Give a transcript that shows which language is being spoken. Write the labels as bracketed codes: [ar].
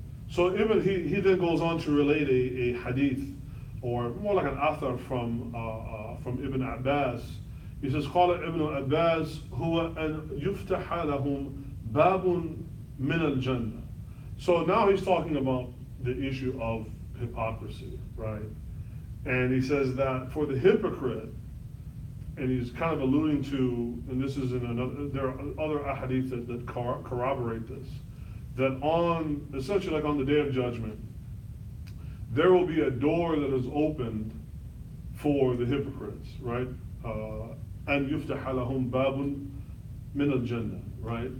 [en] So he then goes on to relate a hadith, or more like an athar from Ibn Abbas. He says, [ar] قال ابن عباس هو أن يفتح لهم باب من الجنة. [en] So now he's talking about the issue of hypocrisy, right? And he says that for the hypocrite, and he's kind of alluding to, and this is in another, there are other ahadith that corroborate this, that on, essentially like on the Day of Judgment, there will be a door that is opened for the hypocrites, right? [ar] And يُفْتَحَ لَهُمْ بَابٌ مِنَ الْجَنَّةِ, right?